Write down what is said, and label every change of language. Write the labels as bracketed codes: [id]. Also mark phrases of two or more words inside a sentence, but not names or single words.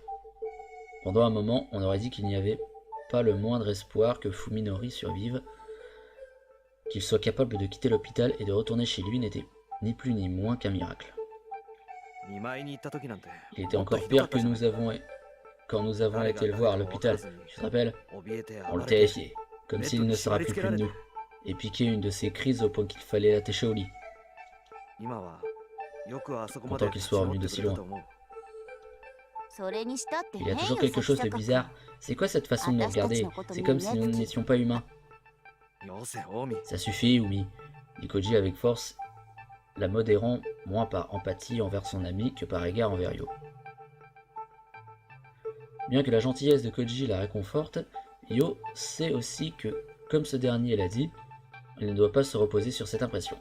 [fr] Pendant un moment, on aurait dit qu'il n'y avait pas le moindre espoir que Fuminori survive. Qu'il soit capable de quitter l'hôpital et de retourner chez lui n'était ni plus ni moins qu'un miracle. [ja] 見舞いに行った時なんて [fr] Il était [ja] もっと [fr] encore [ja] ひどか [fr] pire [ja] った [fr] que [ja] じゃない [fr] nous avons quand nous avons été le voir à l'hôpital. Tu te rappelles? [ja] 怯えて [fr] On le [ja] 暴れて [fr] terrifiait, comme s'il ne se rappelait plus de nous, et piquait une de ses crises au point qu'il fallait l'attacher au lit. [ja] 今はよくあそこまで [fr] Content qu'il soit revenu de si [ja] 立ち直っ [fr] loin. [ja] てくれたと思う。それにしたって [fr] Il y [ja] 変 [fr] a [ja] よ [fr] toujours quelque chose de [ja] 崎坂君 [fr] bizarre. C'est quoi cette façon de nous regarder? C'est comme si nous n'étions pas humains. [ja] よせ、近江。 [fr] Ça suffit, Umi, dit Koji avec force, la modérant moins par empathie envers son ami que par égard envers Yo. Bien que la gentillesse de Koji la réconforte, Yo sait aussi que, comme ce dernier l'a dit, il ne doit pas se reposer sur cette impression.